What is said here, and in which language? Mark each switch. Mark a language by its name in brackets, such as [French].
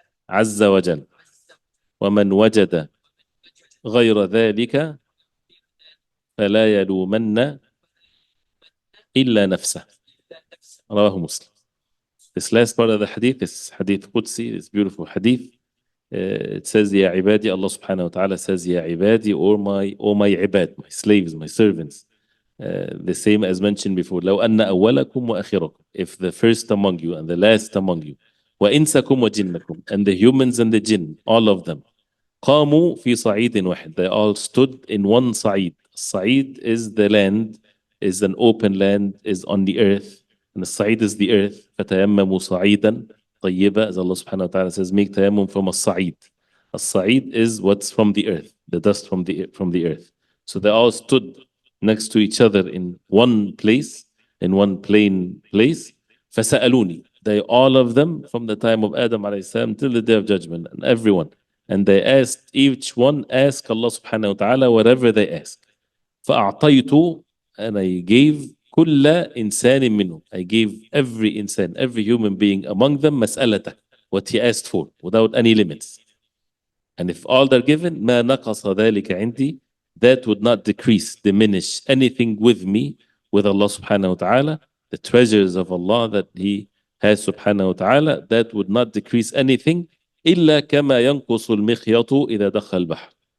[Arabic] عز وجل ومن وجد غير ذلك فلا يلومن إلا نفسه رواه مسلم. [English] This last part of the hadith is hadith Qudsi, this beautiful hadith. It says, Ya ibadi, Allah subhanahu wa ta'ala says, Ya ibadi, or my ibad, my slaves, my servants. The same as mentioned before. [Arabic] لو أن أولكم وآخركم. [English] If the first among you and the last among you. [Arabic] وإنسكم وجنكم. [English] And the humans and the jinn, all of them. [Arabic] قاموا في صعيد واحد. [English] They all stood in one صعيد. صعيد is the land, is an open land, is on the earth. And the صعيد is the earth. [Arabic] فتيمموا صعيدا طيبة. [English] As Allah subhanahu wa ta'ala says, make tayammum from الصعيد. الصعيد is what's from the earth, the dust from the earth. So they all stood next to each other in one place, in one plain place. [Arabic] فسألوني. [English] They all of them from the time of Adam alayhi salam till the day of judgment, and everyone. And they asked, each one asked Allah subhanahu wa ta'ala whatever they ask. [Arabic] فأعطيت, [English] and I gave [Arabic] كل إنسان منهم. [English] I gave every insan, every human being among them مسألته, what he asked for, without any limits. And if all they're given, [Arabic] ما نقص ذلك عندي, [English] that would not decrease, diminish anything with me, with Allah subhanahu wa ta'ala, the treasures of Allah that He has subhanahu wa ta'ala, that would not decrease anything, [Arabic] إلا كما ينقص المخيط إذا دخل البحر.